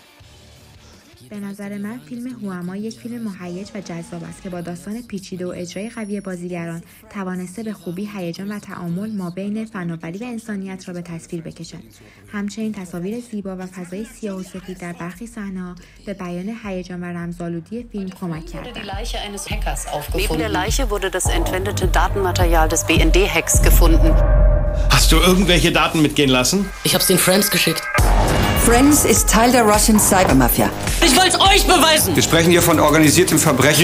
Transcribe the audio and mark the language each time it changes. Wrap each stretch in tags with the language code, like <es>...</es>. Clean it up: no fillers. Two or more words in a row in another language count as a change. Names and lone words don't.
<fa>به نظر من فیلم Who Am I یک فیلم مهیج و جذاب است که با داستان پیچیده و اجرای قوی بازیگران توانسته به خوبی هیجان و تعامل مابین فناوری و انسانیت را به تصویر بکشد. همچنین تصاویر زیبا و فضای سیاه و سفید در برخی صحنه‌ها به بیان هیجان و رمزآلودی فیلم کمک کردند.</fa> <de>Neben der Leiche wurde das entwendete Datenmaterial des BND-Hacks gefunden. Hast du irgendwelche Daten mitgehen lassen? Ich hab's den Friends geschickt. Friends ist Teil der</de> <en>Russian Cybermafia.</en> <de>Ich wollt's euch beweisen! Wir sprechen hier von organisiertem Verbrechen.</de>